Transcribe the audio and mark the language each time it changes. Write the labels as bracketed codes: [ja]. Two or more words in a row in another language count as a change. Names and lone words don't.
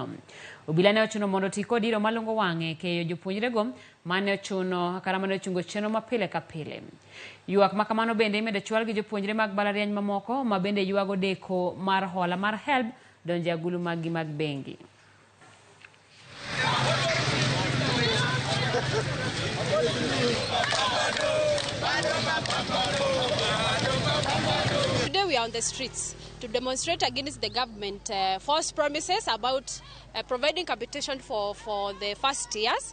[luo] Obila ne ochuno mondo ti kod iro malungo wang'e keyo jopuonjrego mane ochuno kara mane ochungo chenro ma pile ka pile. Ywak ma kamano bende imedo chwal gi jopuonjre mag mbalariany mamoko ma bende ywago deko mar hola mar HELB donje agulu magi mag bengi. [en] Today we are on the streets to demonstrate against the government false promises about providing capitation for the first years.